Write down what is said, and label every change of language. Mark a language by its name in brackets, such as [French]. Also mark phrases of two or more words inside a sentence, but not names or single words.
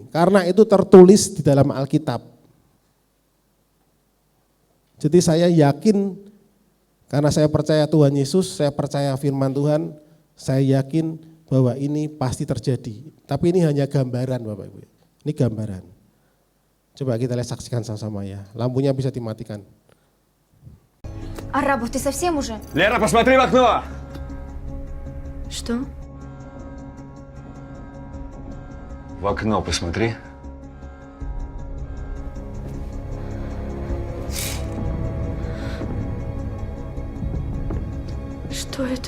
[Indonesian] Karena itu tertulis di dalam Alkitab. Jadi saya yakin, karena saya percaya Tuhan Yesus, saya percaya firman Tuhan, saya yakin bahwa ini pasti terjadi. Tapi ini hanya gambaran Bapak Ibu. Ini gambaran. Coba kita lihat saksikan sama-sama ya. Lampunya bisa dimatikan. [Russian] Арабов, ты совсем уже? Лера, посмотри в окно! Что? В окно посмотри. Что это?